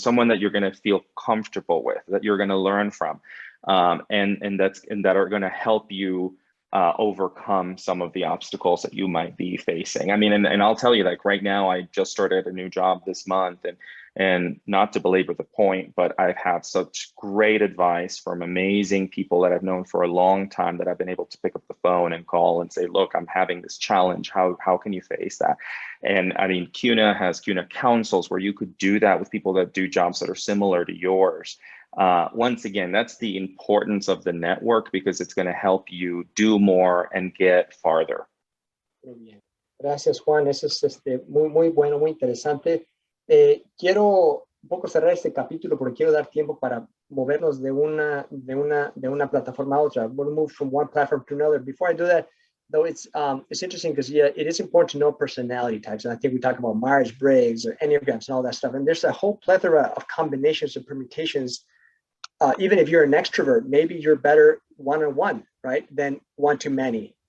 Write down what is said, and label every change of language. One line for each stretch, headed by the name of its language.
English: Someone that you're going to feel comfortable with, that you're going to learn from, and that are going to help you overcome some of the obstacles that you might be facing. I mean, and I'll tell you, like right now, I just started a new job this month, and not to belabor the point, but I've had such great advice from amazing people that I've known for a long time, that I've been able to pick up the phone and call and say, look, I'm having this challenge. How can you face that? And I mean, CUNA has CUNA councils where you could do that with people that do jobs that are similar to yours. Once again, that's the importance of the network, because it's going to help you do more and get farther.
Spanish: Muy bien. Gracias, Juan. Eso es muy bueno, muy interesante. Quiero un poco cerrar este capítulo porque quiero dar tiempo para movernos de una plataforma a otra.
English: We'll move from one platform to another. Before I do that, though, it's interesting because it is important to know personality types. And I think we talk about Myers-Briggs or Enneagrams and all that stuff. And there's a whole plethora of combinations and permutations. Even if you're an extrovert, maybe you're better one-on-one, right, than one-to-many.